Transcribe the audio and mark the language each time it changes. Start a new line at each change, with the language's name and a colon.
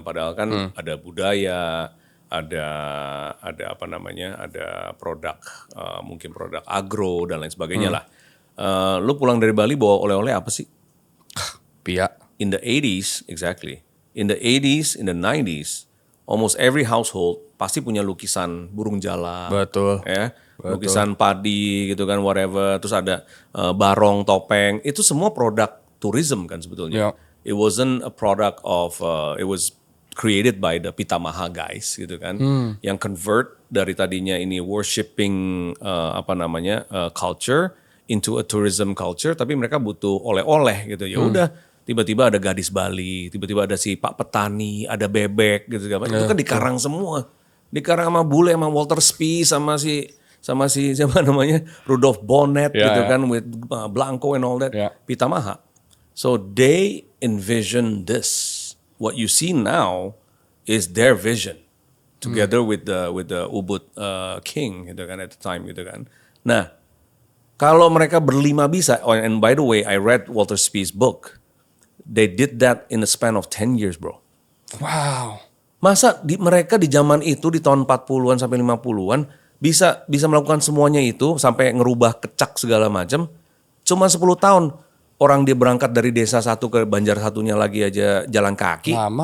Indonesian: Padahal kan ada budaya, ada apa namanya, ada produk mungkin produk agro dan lain sebagainya lah. Lu pulang dari Bali bawa oleh-oleh apa sih? Pia.
English: In the 80s, exactly. In the 80s, in the 90s, almost every household
Indonesian: pasti punya lukisan burung jala. Betul. Ya, lukisan padi gitu kan, whatever. Terus ada barong, topeng. Itu semua produk tourism kan sebetulnya.
English: Yeah. It wasn't a product of, it was created by the Pitamaha guys
Indonesian: gitu kan. Yang
English: convert
Indonesian: dari tadinya ini
English: worshipping culture into a tourism culture.
Indonesian: Tapi mereka butuh oleh-oleh gitu. Ya udah. Tiba-tiba ada gadis Bali, tiba-tiba ada si Pak Petani, ada bebek gitu kan. Itu kan dikarang semua. Dikarang sama bule, sama Walter Spies, sama si siapa namanya?
English: Rudolf Bonnet
Indonesian: gitu kan,
English: with Blanco and all that. Pitamaha. So they envision this. What you see now is their vision. Together with the Ubud king
Indonesian: gitu kan
English: at the time gitu kan.
Indonesian: Nah, kalau mereka berlima bisa,
English: and by the way, I read Walter Spies' book. They did that in the span of 10 years, bro. Wow.
Indonesian: Masa mereka di zaman itu di tahun 40-an sampai 50-an bisa melakukan semuanya itu sampai ngerubah kecak segala macam. Cuma 10 tahun orang dia berangkat dari desa satu ke Banjar satunya lagi aja jalan kaki.